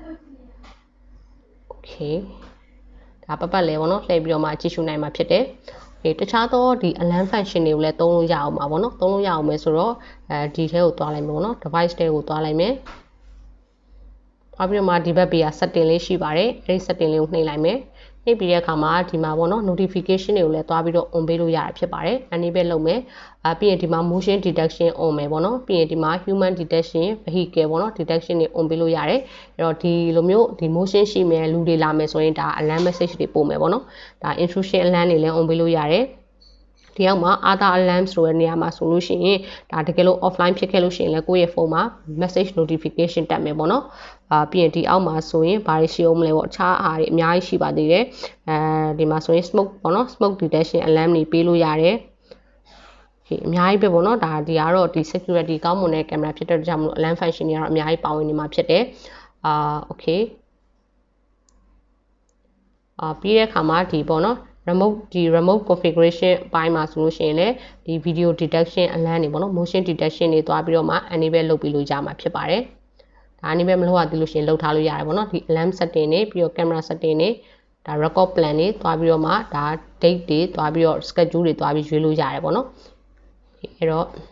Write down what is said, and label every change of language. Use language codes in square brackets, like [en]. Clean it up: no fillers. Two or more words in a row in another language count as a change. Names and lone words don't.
[my] okay ဒါပတ်ပတ်လဲပေါ့နော်လှည့်ပြီးတော့မှကြည့်ရှုနိုင်မှာဖြစ်တယ်တခြားသောဒီ [en] alarm function [my] တွေကိုလည်းသုံးလို့ရအောင်ပါဗောနော်သုံးလို့ရအောင်မယ်ဆိုတော့ဒီထဲကိုတွားလိုက်မယ်ဗောနော် device ထဲကိုတွားလိုက်မယ်နောက်ပြီးတော့မှဒီဘက်ဘေးက setting လေးရှိပါတယ်အဲဒီ setting လေးကိုနှိပ်လိုက်မယ်နှိပ်ပြီးတဲ့အခါမှာဒီမှာဗောနော် notification တွေကိုလည်းတွားပြီးတော့ on ပေးလို့ရတာဖြစ်ပါတယ် enable လုပ်မယ်ပြီးရင်ဒီမှာ [en] motion detection [my] on မယ်ဗောနော်ပြီးရင်ဒီမှာ [en] human detection vehicle [my] ဗောနော် detection တွေ on ပေးလို့ရတယ်အဲ့တော့ဒီ လိုမျိုးဒီ motion ရှိမယ်လူတွေလာမယ်ဆိုရင်ဒါ [en] alarm message [my] တွေပို့မယ်ဗောနော်ဒါ [en] intrusion alarm [my] တွေလည်း on ပေးလို့ရတယ်ဒီ အောက်မှာ [en] other alarms [my] ဆိုတဲ့နေရာမှာဆိုလို့ရှိရင်ဒါတကယ်လို့ offline ဖြစ်ခဲ့လို့ရှိရင်လည်းကိုယ့်ရဲ့ဖုန်းမှာ [en] message notification [my] တက်မယ်ပေါ့နော်ပြီးရင်ဒီအောက်မှာဆိုရင်ဘာတွေရှိအောင်မလဲပေါ့အခြားအားတွေအများကြီးရှိပါသေးတယ်ဒီမှာဆိုရင် smoke ပေါ့နော် [en] smoke detection alarm [my] တွေပေးလို့ရတယ်အများကြီးပဲပေါ့နော်ဒါဒီကတော့ဒီ security ကောင်းမွန်တဲ့ camera ဖြစ်တဲ့ကြောင့်မလို့ alarm function တွေကတော့အများကြီးပါဝင်နေမှာဖြစ်တယ်okay ပြီးတဲ့အခါမှာဒီပေါ့နော် [en] remote configuration [my] အပိုင်းမှာဆိုလို့ရှိရင်လည်းဒီ [en] video detection alarm [my] တွေပေါ့နော် [en] motion detection [my] တွေတွားပြီးတော့မှ enable လုပ်ပြီးလို့ရမှာဖြစ်ပါတယ်ဒါ enable မလုပ်ရသေးလို့ရှိရင်လုပ်ထားလို့ရတယ်ပေါ့နော်ဒီ [en] alarm setting [my] တွေပြီးတော့ [en] camera setting [my] တွေဒါ [en] record plan [my] တွေတွားပြီးတော့မှဒါ date တွေတွားပြီးတော့ schedule တွေတွားပြီးရွေးလို့ရတယ်ပေါ့နော်အဲ့တော့